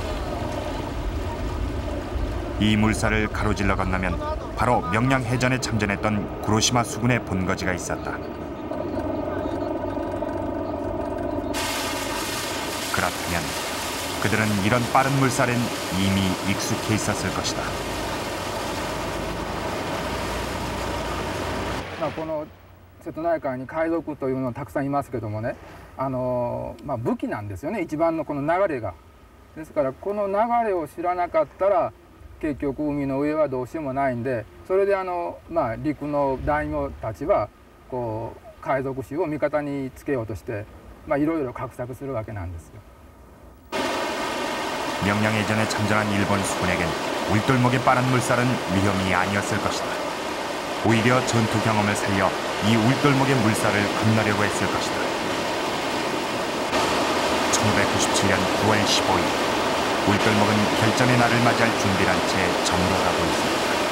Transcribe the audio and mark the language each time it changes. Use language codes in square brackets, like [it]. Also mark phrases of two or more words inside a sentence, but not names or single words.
[ko] 이 물살을 가로질러 건너면 바로 명량해전에 참전했던 구로시마 수군의 본거지가 있었다. 그렇다면 그들은 이런 빠른 물살엔 이미 익숙해 있었을 것이다. [ja] この瀬戸内海に海賊というのはたくさんいますけどもね、武器なんですよね、一番のこの流れが。ですからこの流れを知らなかったら結局海の上はどうしようもないんで、それで陸の大名たちはこう海賊衆を味方につけようとしていろいろ画策するわけなんですよ。 [ko] 명량해전에 참전한 일본 수군에겐 울돌목의 빠른 물살은 위험이 아니었을 것이다. 오히려 전투 경험을 살려 이 울돌목의 물살을 건너려고 했을 것이다. 1997년 9월 15일, 울돌목은 결전의 날을 맞이할 준비를 한 채 저물어 가고 있습니다.